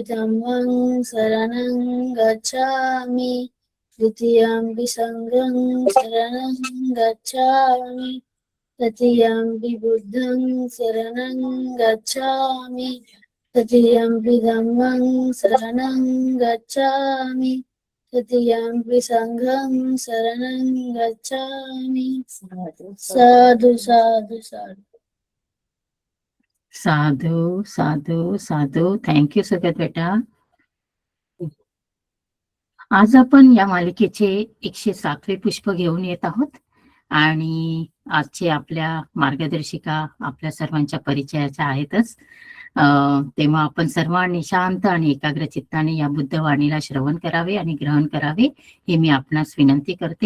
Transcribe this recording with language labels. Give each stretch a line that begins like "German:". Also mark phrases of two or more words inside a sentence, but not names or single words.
Pali: धम्मं शरणं गच्छामि, द्वितीयंपि संघं शरणं गच्छामि, तृतीयंपि बुद्धं शरणं गच्छामि, तृतीयंपि धम्मं शरणं गच्छामि, तृतीयंपि संघं शरणं गच्छामि. साधु साधु साधु साधू साधू साधू.
Marathi: थँक्यू सुगत बेटा. आज आपण या मालिकेचे 107वे पुष्प घेऊन येत आहोत आणि आजचे आपल्या मार्गदर्शिका आपल्या सर्वांच्या परिचयाच्या आहेतच. तेव्हा आपण सर्वांनी शांत आणि एकाग्र चित्ताने या बुद्धवाणीला श्रवण करावे आणि ग्रहण करावे हे मी आपणास विनंती करते.